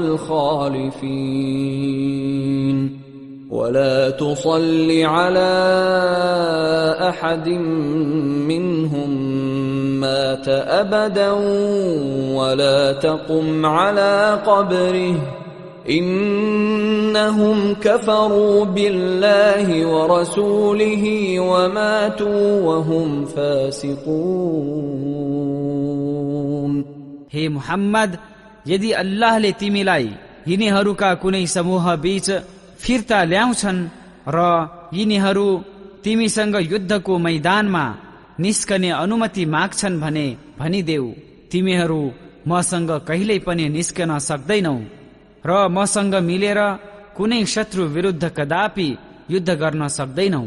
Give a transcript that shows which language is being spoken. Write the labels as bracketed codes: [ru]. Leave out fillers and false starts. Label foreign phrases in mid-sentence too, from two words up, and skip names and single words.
[ar] الخالفين ولا تصل على أحد منهم مات أبدا ولا تقم على قبره إنهم كفروا بالله ورسوله وماتوا وهم فاسقون। [ne] हे मुहम्मद, यदि अल्लाहले तिमीलाई यिनीहरूका कुनै समूह बीच फिर्ता ल्याउँछन् र यिनीहरू तिमीसँग युद्धको मैदानमा निस्कने अनुमति माग्छन् भने भनिदेऊ, तिमीहरू मसँग कहिल्यै पनि निस्कन सक्दैनौ र मसँग मिलेर कुनै शत्रु विरुद्ध कदापि युद्ध गर्न सक्दैनौ।